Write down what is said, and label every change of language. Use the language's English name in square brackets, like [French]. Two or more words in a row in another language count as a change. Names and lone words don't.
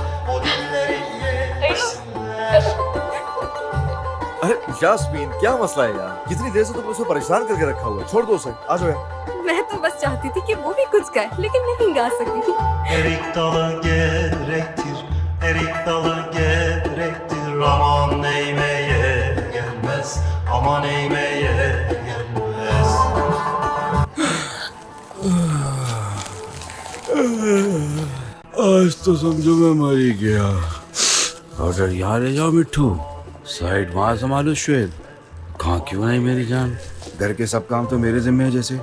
[Hindi] अरे यास्मीन, क्या मसला है यार? कितनी देर से तुमने उसे परेशान करके रखा हुआ है? छोड़ दो उसे, आ जाओ यार। मैं तो बस चाहती थी कि वो भी कुछ गाए, लेकिन नहीं गा सकी। [Turkish] Erik dalı gerektir, erik dalı gerektir. Aman eğmeye gelmez, aman eğmeye gelmez. [Hindi] आज तो समझो मैं मर ही गया। ऑर्डर यहाँ ले जाओ मिट्ठू, साइड वहाँ संभालो श्वेत। कहाँ क्यों नहीं मेरी जान? घर के सब काम तो मेरे जिम्मे है जैसे।